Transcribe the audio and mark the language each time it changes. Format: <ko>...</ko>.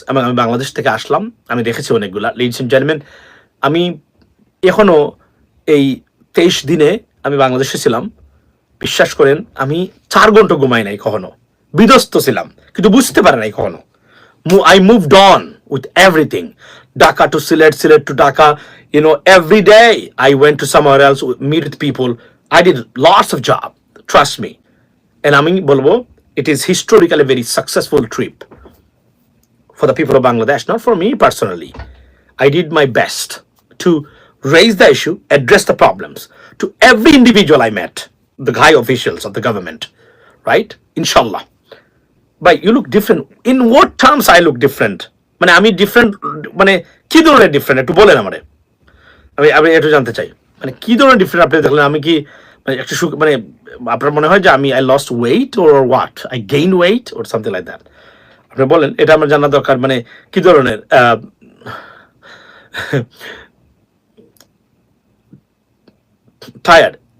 <bn>আমি বাংলাদেশ থেকে আসলাম, আমি দেখেছি অনেকগুলা।</bn> <en>ladies and gentleman,</en> <bn>আমি এখনো এই 23 দিনে আমি বাংলাদেশে ছিলাম, বিশ্বাস করেন আমি 4 ঘন্টা ঘুমাই নাই কখনো, বিধ্বস্ত ছিলাম, কিন্তু বুঝতে পারে নাই কখনো।</bn> <en>I moved on with everything. Dhaka to Sylhet, Sylhet to Dhaka. Every day I went to somewhere else, meet with people. I did lots of job. Trust me. And</en> <bn>আমি বলবো,</bn> <en>it is historically a very successful trip for the people of Bangladesh, not for me personally. I did my best to raise the issue, address the problems to every individual I met, the high officials of the government, right? Inshallah. But you look different. In what terms I look different?</en> <bn>মানে আমি different, মানে কি ধরনের different একটু বলেন আমারে, আমি একটু জানতে চাই। মানে কি ধরনের ডিফারেন্ট আপনি দেখলেন? আমি কি মানে একটু মানে আপনার মনে হয় যে আমি</bn> <en>I lost weight or what, I gain weight or something like that?</en> <bn>আপনি বলেন, এটা আমার জানা দরকার। মানে কি ধরনের tired?</bn>